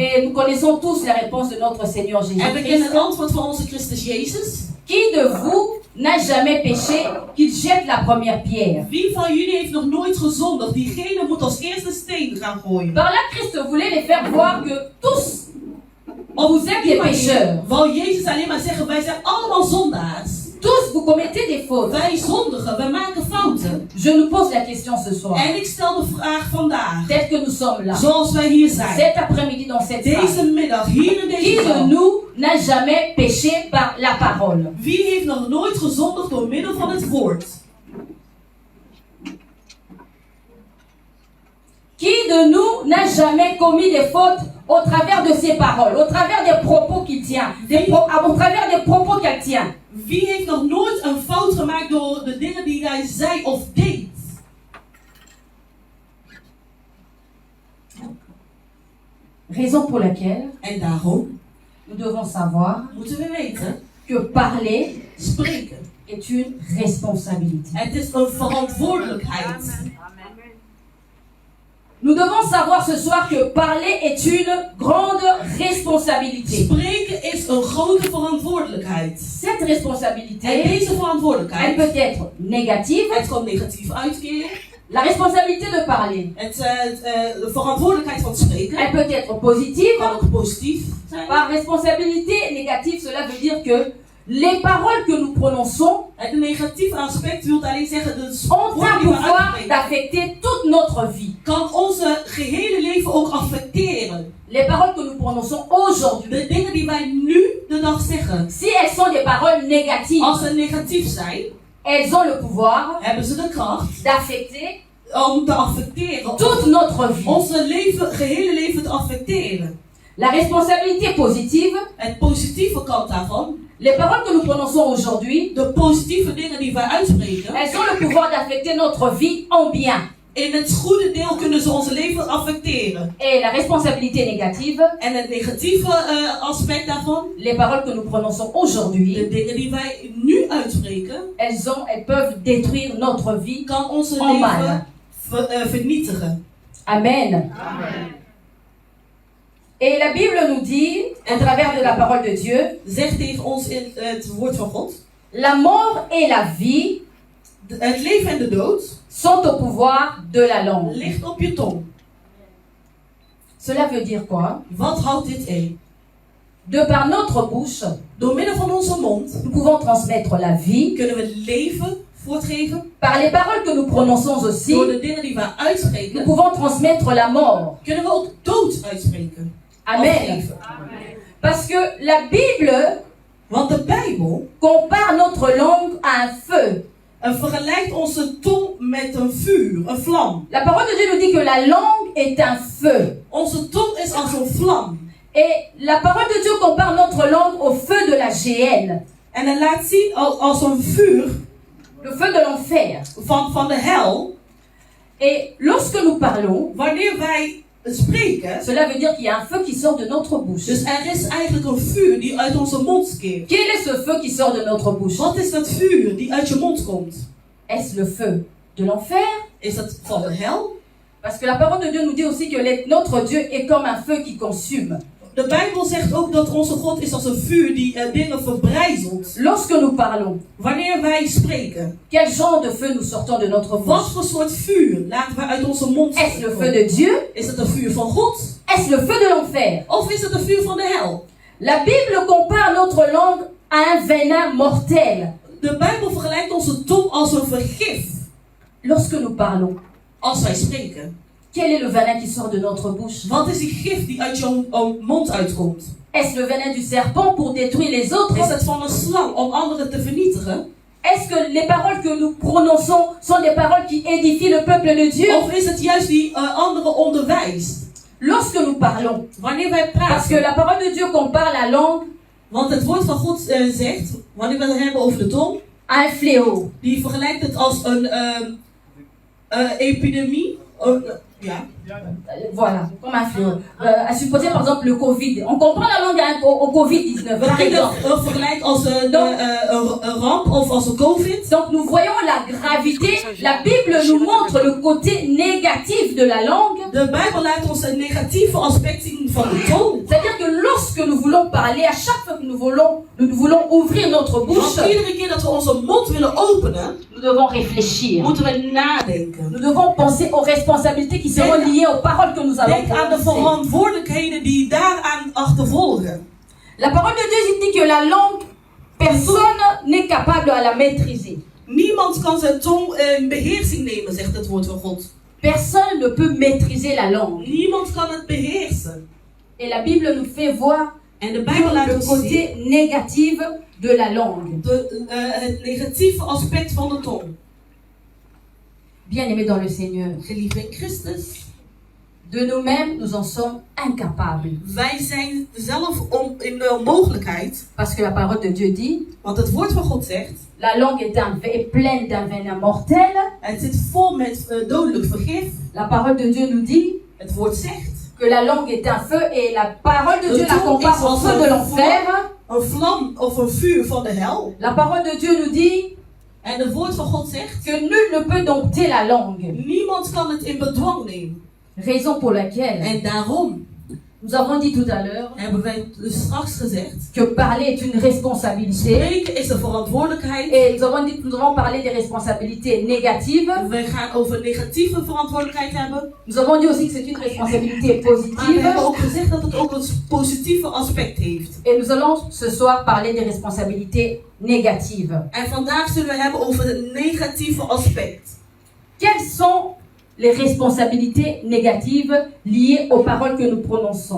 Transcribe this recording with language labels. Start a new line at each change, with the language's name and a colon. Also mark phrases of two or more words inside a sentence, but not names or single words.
French: Et nous connaissons tous la réponse de notre Seigneur
Dutch: En we kennen Jésus-Christ. het antwoord van onze Christus Jezus.
French: Qui de vous n'a jamais péché qu'il jette la première pierre?
Dutch: Wie van jullie heeft nog nooit gezondigd? Diegene moet als eerste steen gaan gooien.
French: Par là, Christ voulait les faire voir que tous,
Dutch: Op
French: vous êtes
Dutch: die
French: des
Dutch: manier
French: pécheurs.
Dutch: wou Jezus alleen maar zeggen, wij zijn allemaal zondaars.
French: Tous, vous commettez des fautes.
Dutch: Wij zondigen, wij maken fouten.
French: Je nous pose la question ce soir.
Dutch: En ik stel de vraag vandaag,
French: Tel que nous sommes là,
Dutch: zoals wij hier zijn,
French: cet après-midi dans cette salle.
Dutch: deze middag, hier in
French: Qui
Dutch: deze
French: de
Dutch: zaal.
French: nous n'a jamais péché par la parole?
Dutch: Wie heeft nog nooit gezondigd door middel van het woord?
French: Qui de nous n'a jamais commis des fautes au travers de ses paroles, au travers des propos qu'il tient, au travers des propos qu'elle tient?
Dutch: Wie heeft nog nooit een fout gemaakt door de dingen die hij zei of deed?
French: Raison pour laquelle
Dutch: En daarom
French: nous devons savoir
Dutch: moeten we weten,
French: que parler
Dutch: spreken.
French: est une responsabilité.
Dutch: Het is een verantwoordelijkheid.
French: Nous devons savoir ce soir que parler est une grande responsabilité.
Dutch: Spreken is een grote verantwoordelijkheid.
French: Cette
Dutch: En
French: responsabilité,
Dutch: deze
French: elle
Dutch: verantwoordelijkheid,
French: peut être négative.
Dutch: het kan negatief uitkeren.
French: La responsabilité de parler,
Dutch: De verantwoordelijkheid van spreken
French: elle peut être positive.
Dutch: kan ook positief zijn.
French: Par responsabilité négative, cela veut dire que les paroles que nous prononçons
Dutch: Het negatieve aspect wil alleen zeggen, de
French: ont
Dutch: woorden
French: un
Dutch: die we
French: pouvoir
Dutch: uitspreken,
French: d'affecter toute notre vie.
Dutch: kan onze gehele leven ook affecteren.
French: Les paroles que nous prononçons aujourd'hui,
Dutch: De dingen die wij nu de dag zeggen,
French: si elles sont des paroles négatives,
Dutch: als ze negatief zijn,
French: elles ont le pouvoir
Dutch: hebben ze de kracht
French: d'affecter
Dutch: om te affecteren.
French: toute notre vie.
Dutch: Onze gehele leven te affecteren.
French: La responsabilité positive,
Dutch: Het positieve kant daarvan,
French: les paroles que nous prononçons aujourd'hui,
Dutch: de positieve dingen die wij uitspreken,
French: elles ont le pouvoir d'affecter notre vie en bien.
Dutch: in het goede deel kunnen ze onze leven affecteren.
French: Et la responsabilité négative,
Dutch: En het negatieve aspect daarvan,
French: les paroles que nous prononçons aujourd'hui,
Dutch: de dingen die wij nu uitspreken,
French: elles peuvent détruire notre vie
Dutch: kan onze
French: en mal.
Dutch: leven vernietigen. Amen.
French: Et la Bible nous dit, à travers de la parole de Dieu,
Dutch: Zegt tegen ons in het woord van God,
French: la mort et la vie
Dutch: het leven en de dood
French: sont au pouvoir de la langue.
Dutch: ligt op je tong.
French: Cela veut dire quoi?
Dutch: Wat houdt dit in?
French: De par notre bouche,
Dutch: Door middel van onze mond
French: nous pouvons transmettre la vie.
Dutch: kunnen we het leven voortgeven.
French: Par les paroles que nous prononçons aussi,
Dutch: Door de dingen die we
French: nous
Dutch: uitspreken,
French: pouvons transmettre la mort.
Dutch: kunnen we ook dood uitspreken. Of Amen. leven.
French: Parce que la Bible
Dutch: Want de Bijbel
French: compare notre langue à un feu.
Dutch: vergelijkt onze tong met een vuur, een vlam.
French: La parole de Dieu nous dit que la langue est un feu.
Dutch: Onze tong is als een vlam.
French: Et la parole de Dieu compare notre langue au feu de la géhenne,
Dutch: En het laat zien als een vuur
French: le feu de l'enfer.
Dutch: van de hel.
French: Et lorsque nous parlons,
Dutch: Wanneer wij spreken,
French: cela veut dire qu'il y a un feu qui sort de notre bouche.
Dutch: dus er is eigenlijk een vuur die uit onze mond keert.
French: Quel est ce feu qui sort de notre bouche?
Dutch: Wat is dat vuur die uit je mond komt?
French: Est-ce le feu de l'enfer?
Dutch: Is dat van de hel?
French: Parce que la parole de Dieu nous dit aussi que notre Dieu est comme un feu qui consume.
Dutch: De Bijbel zegt ook dat onze God is als een vuur die dingen verbrijzelt.
French: Lorsque nous parlons,
Dutch: Wanneer wij spreken,
French: quel genre de feu nous sortons de notre
Dutch: wat
French: bouche?
Dutch: voor soort vuur laten we uit onze mond
French: Est-ce le feu
Dutch: komen?
French: de Dieu?
Dutch: Is het een vuur van God?
French: Est-ce le feu de l'enfer?
Dutch: Of is het een vuur van de hel?
French: La Bible compare notre langue à un venin mortel.
Dutch: De Bijbel vergelijkt onze tong als een vergif.
French: Lorsque nous parlons,
Dutch: Als wij spreken.
French: quel est le venin qui sort de notre bouche?
Dutch: Wat is die gif die uit jouw mond uitkomt?
French: Est-ce le venin du serpent pour détruire les autres?
Dutch: Is het van een slang om anderen te vernietigen?
French: Est-ce que les paroles que nous prononçons sont des paroles qui édifient le peuple de Dieu?
Dutch: Of is het juist die anderen onderwijst?
French: Lorsque nous parlons,
Dutch: Wanneer wij
French: parce que
Dutch: praten,
French: la parole de Dieu compare la langue
Dutch: want het woord van God zegt, wanneer we het hebben over de tong,
French: à un fléau.
Dutch: die vergelijkt het als een epidemie. Ja.
French: Voilà, comme un fléau. À supposer par exemple le Covid. On comprend la langue au Covid-19,
Dutch: We
French: par
Dutch: kunnen
French: exemple.
Dutch: het vergelijken als een ramp of als een COVID.
French: Donc nous voyons la gravité. La Bible nous montre le côté négatif de la langue.
Dutch: De Bijbel laat ons een negatieve aspect zien van de tong.
French: C'est-à-dire que lorsque nous voulons parler, à chaque fois que nous voulons ouvrir notre bouche,
Dutch: Want iedere keer dat we onze mond willen openen,
French: nous devons réfléchir.
Dutch: moeten we nadenken.
French: Nous devons penser aux responsabilités qui seront liées aux paroles que nous allons
Dutch: Denk aan de
French: prononcer.
Dutch: verantwoordelijkheden die daaraan achtervolgen.
French: La parole de Dieu dit que la langue, personne n'est capable à la maîtriser.
Dutch: Niemand kan zijn tong in beheersing nemen, zegt het woord van God.
French: Personne ne peut maîtriser la langue.
Dutch: Niemand kan het beheersen.
French: Et la Bible nous fait voir
Dutch: En de Bijbel laat
French: le
Dutch: ons zien
French: côté négatif de la langue.
Dutch: het negatieve aspect van de tong.
French: Bien-aimés dans le Seigneur,
Dutch: Geliefd in Christus,
French: de nous-mêmes, nous en sommes incapables.
Dutch: wij zijn zelf in de onmogelijkheid,
French: Parce que la parole de Dieu dit,
Dutch: want het woord van God zegt,
French: la langue est pleine d'un venin mortel.
Dutch: het zit vol met dodelijk vergif.
French: La parole de Dieu nous dit
Dutch: Het woord zegt,
French: que la langue est un feu et la parole de Dieu la
Dutch: tongue
French: compare
Dutch: is
French: au
Dutch: als
French: feu de l'enfer.
Dutch: een vlam of een vuur van de hel.
French: La parole de Dieu nous dit
Dutch: En het woord van God zegt,
French: que nul ne peut dompter la langue.
Dutch: niemand kan het in bedwang nemen.
French: Raison pour laquelle
Dutch: En daarom
French: nous avons dit tout à l'heure
Dutch: hebben wij dus straks gezegd,
French: que parler est une responsabilité.
Dutch: spreken is een verantwoordelijkheid.
French: Et nous avons dit que nous avons parlé des responsabilités négatives.
Dutch: Wij gaan over negatieve verantwoordelijkheid hebben.
French: Nous avons dit aussi que c'est une responsabilité
Dutch: Maar we
French: positive.
Dutch: hebben ook gezegd dat het ook een positieve aspect heeft.
French: Et nous allons ce soir parler des responsabilités négatives.
Dutch: En vandaag zullen we hebben over het negatieve aspect.
French: Quelles sont les responsabilités négatives liées aux paroles que nous prononçons?